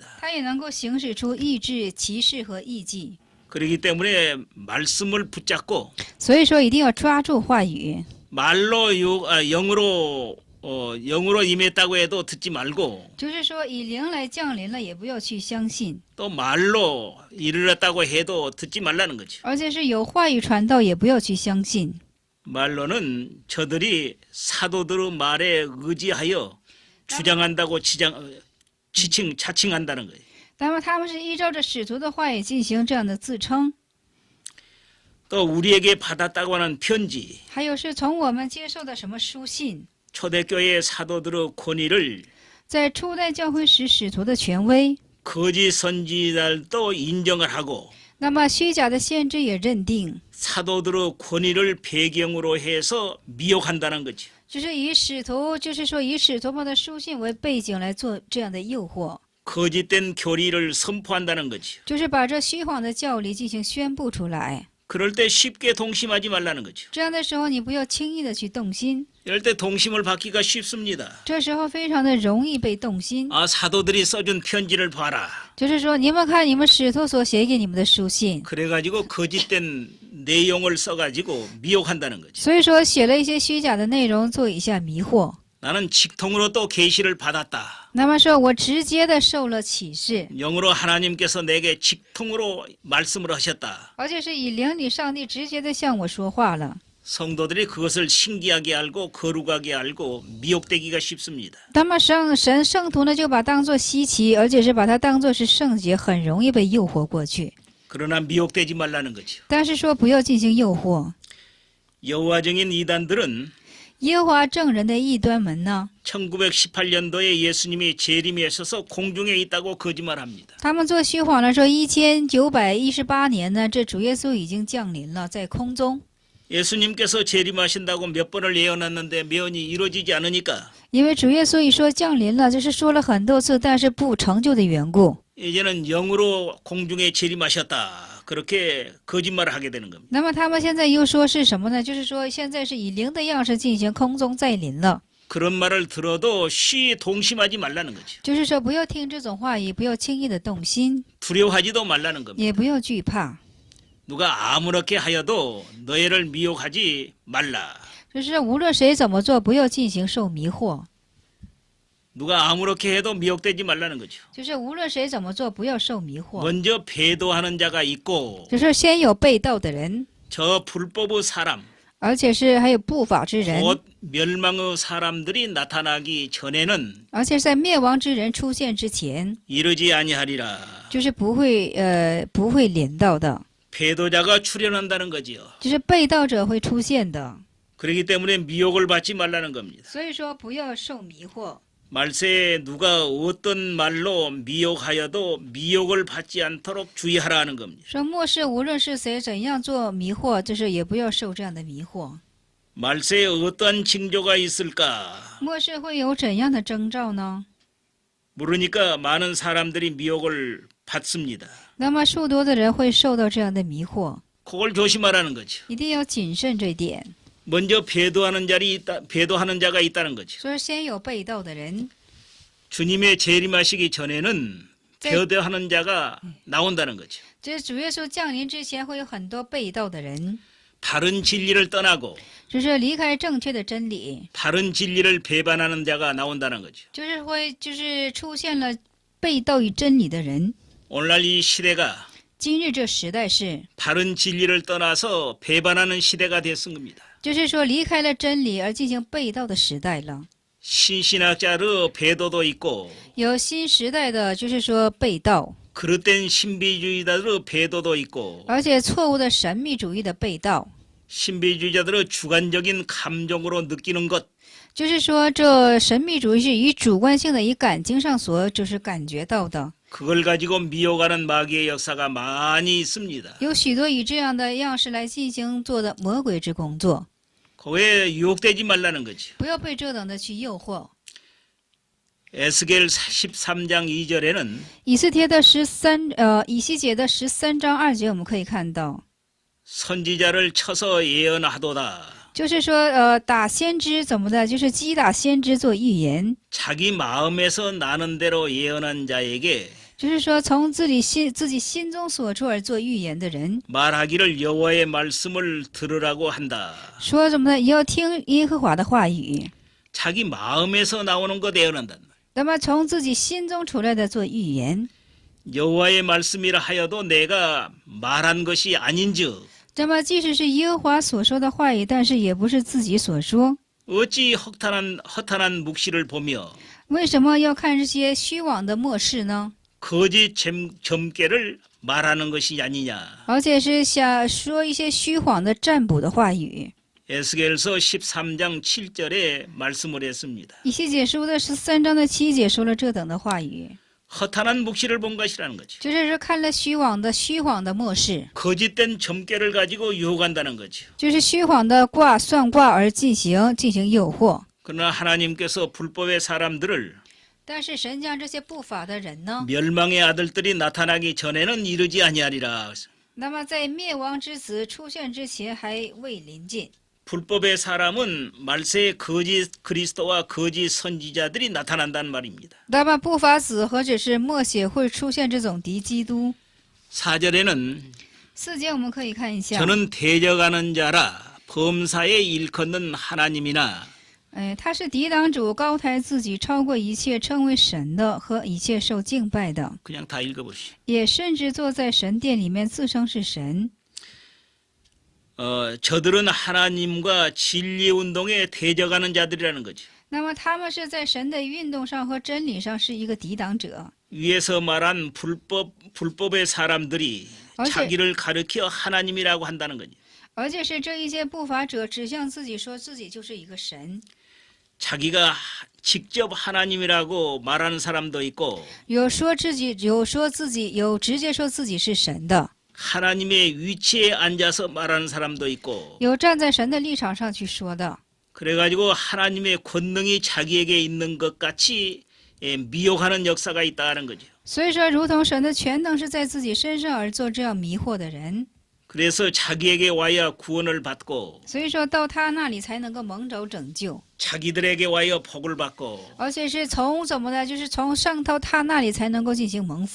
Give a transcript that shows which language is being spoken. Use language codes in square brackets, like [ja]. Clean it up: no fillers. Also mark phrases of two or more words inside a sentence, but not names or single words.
[zh] 他也能够行使出意志、奇事和异迹。 [ko] 그렇기 때문에 말씀을 붙잡고 [zh] 所以说，一定要抓住话语， [ko] 말로 영으로 임했다고 해도 듣지 말고 [zh] 就是说以灵来降临了，也不要去相信， [ko] 또 말로 이르렀다고 해도 듣지 말라는 거죠. [zh] 而且是有话语传道，也不要去相信。 [ko] 말로는 저들이 사도들의 말에 의지하여 주장한다고 자칭한다는 거예요. [zh] 那么他们是依照着使徒的话语进行这样的自称， [ko] 또 우리에게 받았다고 하는 편지, [zh] 还有是从我们接受的什么书信， [ko] 초대교회 사도들의 권위를 [zh] 在初代教会时使徒的权威， [ko] 거짓 선지자들도 인정을 하고 [zh] 那么虚假的先知也认定， [ko] 사도들의 권위를 배경으로 해서 미혹한다는 거죠. [zh] 就是以使徒，就是说以使徒们的书信为背景来做这样的诱惑， [ko] 거짓된 교리를 선포한다는 거죠. [zh] 就是把这虚谎的教理进行宣布出来。 [ko] 그럴 때 쉽게 동심하지 말라는 거죠. [zh] 这样的时候，你不要轻易的去动心， [ko] 이럴 때 동심을 받기가 쉽습니다. [zh] 这时候非常的容易被动心。 [ko] 사도들이 써준 편지를 봐라. [zh] 就是说，你们看你们使徒所写给你们的书信， [ko] 그래가지고 거짓된 내용을 써가지고 미혹한다는 거죠. [zh] 所以说写了一些虚假的内容，做一下迷惑。 [ko] 나는 직통으로 또 계시를 받았다. [zh] 那么说我直接的受了启示， [ko] 영으로 하나님께서 내게 직통으로 말씀을 하셨다. [zh] 而且是以灵里上帝直接的向我说话了。 [ko] 성도들이 그것을 신기하게 알고 거룩하게 알고 미혹되기가 쉽습니다. [zh] 那么圣徒呢，就把当作稀奇，而且是把它当作是圣洁，很容易被诱惑过去。 [ko] 그러나 미혹되지 말라는 거죠. [zh] 但是说不要进行诱惑。 [ko] 여호와정인 이단들은 [zh] 耶和华证人的异端门呢， [ko] 1918년도에 예수님이 재림에 서서 공중에 있다고 거짓말합니다. [zh] 他们做虚谎了，说1918年呢，这主耶稣已经降临了，在空中。 [ko] 예수님께서 재림하신다고 몇 번을 예언했는데 매언이 이루어지지 않으니까 [zh] 因为主耶稣一说降临了，就是说了很多次，但是不成就的缘故。 [ko] 이제는 영으로 공중에 재림하셨다. 그렇게 거짓말을 하게 되는 겁니다. [zh] 那么他们现在又说是什么呢？就是说现在是以灵的样式进行空中再临了， [ko] 그런 말을 들어도 쉬 동심하지 말라는 거죠. [zh] 就是说不要听这种话语，不要轻易的动心， [ko] 두려워하지도 말라는 겁니다. [zh] 也不要惧怕。 [ko] 누가 아무렇게 하여도 너희를 미혹하지 말라. [zh] 就是无论谁怎么做，不要进行受迷惑。 [ko] 누가 아무렇게 해도 미혹되지 말라는 거죠. [zh] 就是无论谁怎么做，不要受迷惑。 [ko] 먼저 배도하는 자가 있고 [zh] 就是先有被盗的人， [ko] 저 불법의 사람, [zh] 而且是还有不法之人， [ko] 곧 멸망의 사람들이 나타나기 전에는 [zh] 而且是在灭亡之人出现之前， [ko] 이르지 아니하리라. [zh] 就是不会临到的， [ko] 배도자가 출현한다는 거지요. [zh] 就是被盗者会出现的。 [ko] 그렇기 때문에 미혹을 받지 말라는 겁니다. [zh] 所以说不要受迷惑。 [ko] 말세에 누가 어떤 말로 미혹하여도 미혹을 받지 않도록 주의하라는 겁니다. [zh] 说末世无论是谁怎样做迷惑，就是也不要受这样的迷惑。 [ko] 말세에 어떠한 징조가 있을까? [zh] 末世会有怎样的征兆呢？ [ko] 모르니까 많은 사람들이 미혹을 받습니다. [zh] 那么数多的人会受到这样的迷惑， [ko] 그걸 조심하라는 거죠. [zh] 一定要谨慎这一点。 [ko] 먼저 배도하는 자가 있다는 거죠. [zh] 所以先有被盗的人， [ko] 주님의 재림하시기 전에는 네. 배도하는 자가 나온다는 거죠. [zh] 这主耶稣降临之前会有很多被盗的人， [ko] 바른 진리를 떠나고 [zh] 就是离开正确的真理， [ko] 바른 진리를 배반하는 자가 나온다는 거죠. [zh] 就是出现了被盗于真理的人。 [ko] 오늘날 이 시대가 [zh] 今日这时代是， [ko] 바른 진리를 떠나서 배반하는 시대가 됐은 겁니다. [zh] 就是说离开了真理而进行被盗的时代了。 [ko] 신신학자의 배도도 있고 [zh] 有新时代的，就是说被盗， [ko] 그릇된 신비주의자들의 배도도 있고 [zh] 而且错误的神秘主义的被盗， [ko] 신비주의자들의 주관적인 감정으로 느끼는 것 [zh] 就是说这神秘主义是以主观性的、以感情上所就是感觉到的， [ko] 그걸 가지고 미혹하는 마귀의 역사가 많이 있습니다. [zh] 有许多以这样的样式来进行做的魔鬼之工作， [ko] 그거에 유혹되지 말라는 거죠. [zh] 不要被这等的去诱惑。 [ko] 에스겔 13장 2절에는 [zh] 以西结的13章2节，我们可以看到， [ko] 선지자를 쳐서 예언하도다. [zh] 就是说打先知怎么的，就是击打先知做预言， [ko] 자기 마음에서 나는 대로 예언한 자에게 [zh] 就是说从自己心中所出而做预言的人， [ko] 말하기를 여호와의 말씀을 들으라고 한다. [zh] 说什么呢？也要听耶和华的话语。 [ko] 자기 마음에서 나오는 것 예언한다. [zh] 那么从自己心中出来的做预言， [ko] 여호와의 말씀이라 하여도 내가 말한 것이 아닌즉 [zh] 那么即使是耶和华所说的话语，但是也不是自己所说。 [ko] 어찌 허탄한 묵시를 보며 [zh] 为什么要看这些虚妄的末世呢？ [ko] 거짓 점괘를 말하는 것이 아니냐. [zh] 而且是想说一些虚谎的占卜的话语。 [ko] 에스겔서 13장 7절에 말씀을 했습니다. [zh] 以西结书的13章的7节说了这等的话语， [ko] 허탄한 묵시를 본 것이라는 거죠. [zh] 就是说看了虚谎的末世， [ko] 거짓된 점괘를 가지고 유혹한다는 거죠. [zh] 就是虚谎的算卦而进行诱惑。 [ko] 그러나 하나님께서 불법의 사람들을 [zh] 但是神将这些不法的人呢， [ko] 멸망의 아들들이 나타나기 전에는 이르지 아니하리라. [zh] 那么在灭亡之子出现之前还未临近。 [ko] 불법의 사람은 말세의 거짓 그리스도와 거짓 선지자들이 나타난다는 말입니다. [zh] 那么不法子或者是末血会出现这种敌基督。 [ko] 4절에는 [zh] 4节我们可以看一下， [ko] 저는 대적하는 자라 범사에 일컫는 하나님이나 [zh] 他是抵挡主，高抬自己，超过一切称为神的和一切受敬拜的， [ko] 그냥 다 읽어보시오. [zh] 也甚至坐在神殿里面自称是神。 [ko] 저들은 하나님과 진리 운동에 대적하는 자들이라는 거죠. [zh] 那么他们是在神的运动上和真理上是一个抵挡者， [ko] 위에서 말한 불법의 사람들이 어제- 자기를 가리켜 하나님이라고 한다는 거죠. [zh] 而且是这一些不法者指向自己，说自己就是一个神。 [ko] 자기가 직접 하나님이라고 말하는 사람도 있고 [zh] 有直接说自己是神的， [ko] 하나님의 위치에 앉아서 말하는 사람도 있고 [zh] 有站在神的立场上去说的。 [ko] 그래가지고 하나님의 권능이 자기에게 있는 것 같이 미혹하는 역사가 있다는 거죠. [zh] 所以说，如同神的全能是在自己身上而做这样迷惑的人， [ko] 그래서 자기에게 와야 구원을 받고 [zh] 所以说到他那里才能够蒙着拯救， [ko] 자기들에게 와야 복을 받고 [zh] 而且是从怎么的，就是从上到他那里才能够进行蒙福。